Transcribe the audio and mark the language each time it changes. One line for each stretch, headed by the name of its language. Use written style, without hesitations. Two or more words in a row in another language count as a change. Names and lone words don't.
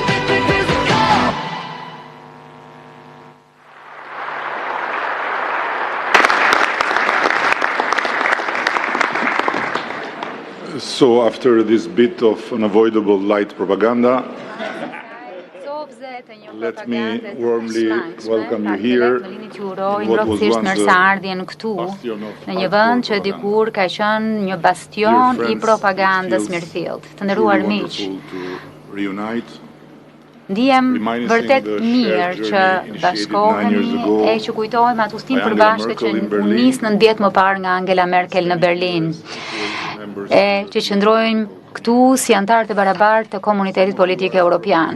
English: So after this bit of unavoidable light propaganda, let me warmly welcome you here. What was once
Albanian: në një vend që dikur ka qenë një bastion I propagandës mirëfillt. Të nderuar miq, ndihem vërtet mirë që bashkohemi e që kujtojmë atë udhtim përbashkët që u nis 9 vjet më parë nga Angela Merkel në Berlin, e që qëndrojmë këtu si anëtarë të barabartë të komunitetit politik evropian.